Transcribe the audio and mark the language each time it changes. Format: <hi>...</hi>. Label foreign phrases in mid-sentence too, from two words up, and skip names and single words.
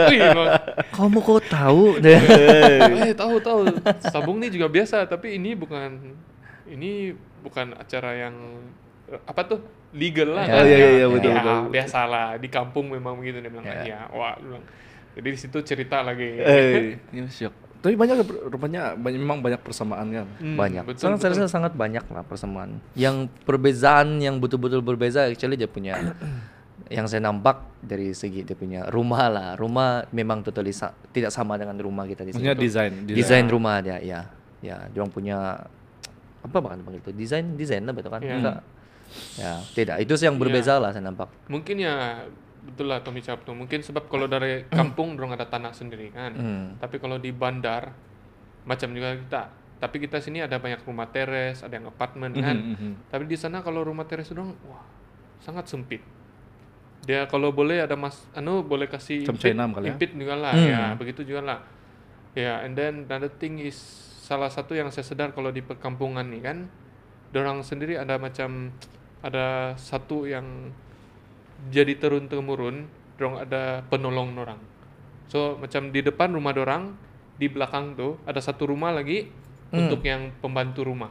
<ms>Kamu kok tahu deh? Tahu. Sabung ini juga biasa, tapi ini bukan acara yang apa tuh legal lah. Ya, kan? iya, betul. Biasalah di kampung memang begitu dia bilang. Ya. Wah, dia bilang. Jadi di situ cerita lagi. Ini syok. Tapi rupanya memang banyak persamaan kan. Banyak. Betul, Saya rasa sangat banyak lah persamaan. Yang perbezaan yang betul-betul berbeza actually dia punya yang saya nampak dari segi dia punya rumah lah. Rumah memang totally tidak sama dengan rumah kita di sini. Maksudnya Desain rumah dia, ya. Ya, dia orang punya apa bahkan panggil itu? Desain lah betul kan? Ya. Enggak. Ya, tidak. Itu sih yang berbeza lah saya nampak. Mungkin ya betul lah Tommy Cap tuh. Mungkin sebab kalau dari kampung dorong ada tanah sendiri kan. Tapi kalau di bandar macam juga kita. Tapi kita sini ada banyak rumah teres, ada yang apartemen kan. Tapi di sana kalau rumah teres dorong wah sangat sempit. Dia kalau boleh ada boleh kasih Cem-cenam kali ya? impit juga lah ya, begitu juga lah. Ya,</ms> <en>and then another thing is</en> <ms>salah satu yang saya sadar kalau di perkampungan nih kan, dorang sendiri ada satu yang jadi turun-temurun, dorang ada penolong dorang. So macam di depan rumah dorang, di belakang tuh ada satu rumah lagi untuk yang pembantu rumah.</ms>